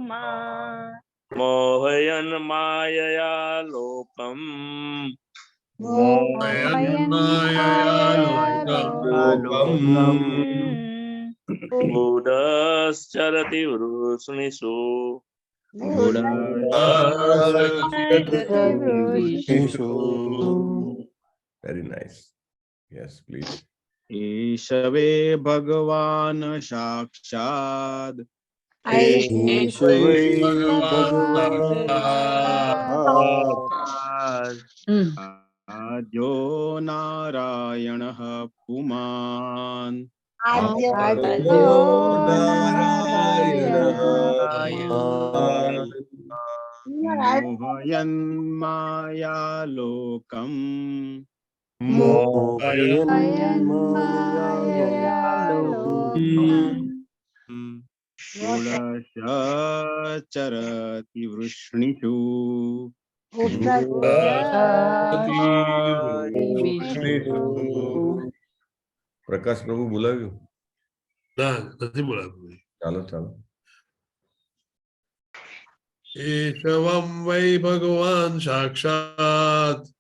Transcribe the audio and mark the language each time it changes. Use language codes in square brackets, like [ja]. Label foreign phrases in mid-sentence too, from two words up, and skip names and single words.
[sa] મોહયન માયયા લોકમ ગૂઢશ્ચરતિ વૃષ્ણિષુ [en] Very nice. Yes, please. [sa] ईशवे भगवान साक्षात् आद्यो नारायणः पुमान् मोहयन् मायालोकम् चरति वृष्णिषु [gu] પ્રકાશ પ્રભુ બોલાવ્યું ના નથી બોલાતું. ચાલો ચાલો [sa] એશવમ વૈ ભગવાન સાક્ષાત